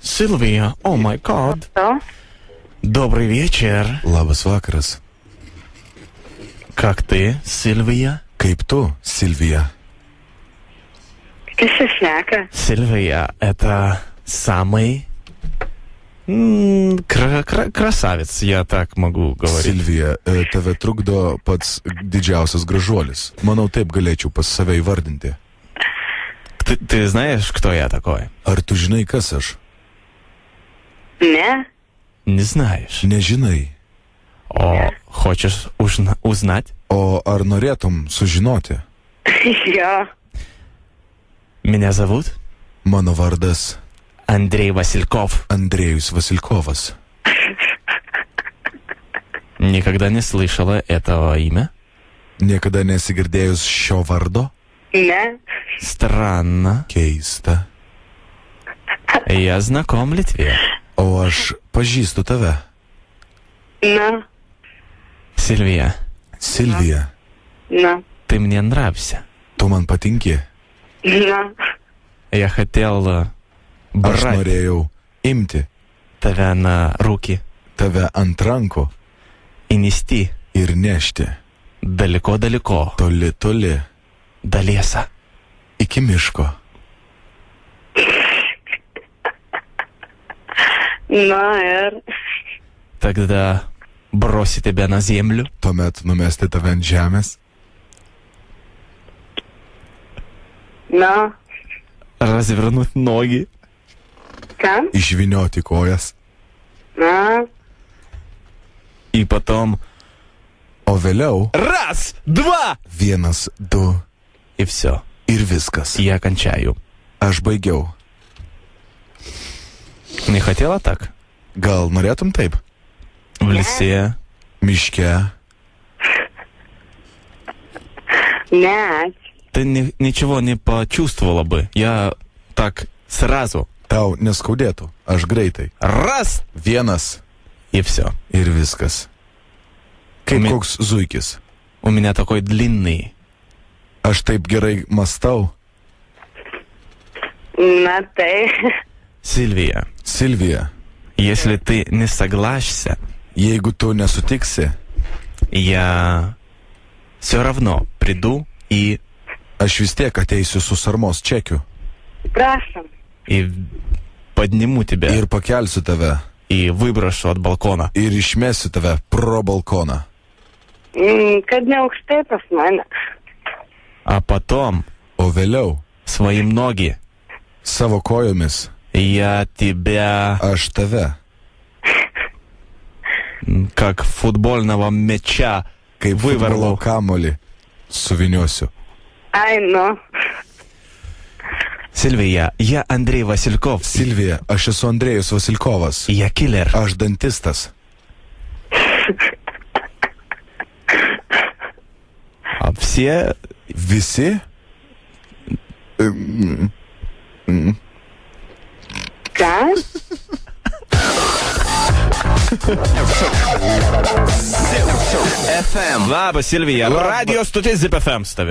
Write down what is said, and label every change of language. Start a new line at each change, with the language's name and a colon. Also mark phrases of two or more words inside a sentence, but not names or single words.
English: Silvija, oh my god.
Russian: Добрый вечер.
Lithuanian: Labas vakaras.
Russian: Как ты, Silvija?
Lithuanian: Kaip tu, Silvija? Kas čia šneka?
Russian: Silvija, это самый красавец, я так могу говорить.
Lithuanian: Silvija, tave trukdo pats didžiausias gražuolis. Manau, taip galėčiau pas save įvardinti.
Russian: Ты знаешь, кто я такой?
Lithuanian: Ar tu žinai, kas aš? Ne?
Russian: Не знаешь.
Lithuanian: Nežinai.
Russian: О, хочешь узнать?
Lithuanian: O ar norėtum sužinoti? Jo.
Russian: Меня зовут
Lithuanian: Mano vardas
Russian: Андрей Васильков.
Lithuanian: Andrėjus Vasilkovas.
Russian: Никогда не слышала этого имя?
Lithuanian: Niekada nesigirdėjus šio vardo? Ne?
Russian: Странно.
Lithuanian: Keista.
Russian: Я знаком ли тебе?
Lithuanian: O aš pažįstu tave. Na.
Russian: Сильвия,
Lithuanian: Silvija, Na.
Russian: ты мне нравишься.
Lithuanian: tu man patinki. Na.
Russian: Я хотел
Lithuanian: Aš
Russian: брать
Lithuanian: norėjau imti
Russian: тебя на руки
Lithuanian: tave ant rankų
Russian: и нести
Lithuanian: ir nešti
Russian: далеко-далеко
Lithuanian: toli, toli,
Russian: до леса.
Lithuanian: iki miško. Na ir.
Russian: Тогда бросить тебя на землю,
Lithuanian: Tuomet numesti tave ant žemės, Na.
Russian: развернуть ноги
Lithuanian: Ką? išvinioti kojas, Na.
Russian: и потом
Lithuanian: o vėliau
Russian: раз, два
Lithuanian: 1, 2
Russian: и все.
Lithuanian: ir viskas.
Russian: Я кончаю.
Lithuanian: Aš baigiau.
Russian: Не хотела так?
Lithuanian: Gal norėtum taip?
Russian: В лесе,
Lithuanian: Miške. Ne.
Russian: ты ничего не почувствовала бы. Я так сразу.
Lithuanian: Tau neskaudėtų. Aš greitai.
Russian: Раз
Lithuanian: 1
Russian: и все.
Lithuanian: ir viskas. Kaip Mi- koks zuikis.
Russian: У меня такой длинный.
Lithuanian: Aš taip gerai mastau. Na tai.
Russian: Сильвия,
Lithuanian: Silvija,
Russian: если ты не согласишься,
Lithuanian: jeigu tu nesutiksi,
Russian: я все равно приду и
Lithuanian: aš vis tiek ateisiu su sarmos čekiu Prašom.
Russian: подниму тебя
Lithuanian: ir pakelsiu tave
Russian: и выброшу от балкона.
Lithuanian: ir išmesiu tave pro balkoną. Kad ne aukštai pas mane.
Russian: А потом
Lithuanian: O vėliau
Russian: своим ноги
Lithuanian: savo kojomis
Russian: я тебя
Lithuanian: aš tave,
Russian: как футбольного мяча
Lithuanian: kaip
Russian: выверну.
Lithuanian: futbolo kamolį, suviniosiu. Ai, nu.
Russian: Сильвия, я Андрей Васильков.
Lithuanian: Silvija, aš esu Andrėjus Vasilkovas.
Russian: Я киллер.
Lithuanian: Aš dantistas.
Russian: А все
Lithuanian: Visi? Ką? FM. Labas, Silvija. Radio stotis ZipFM stavim.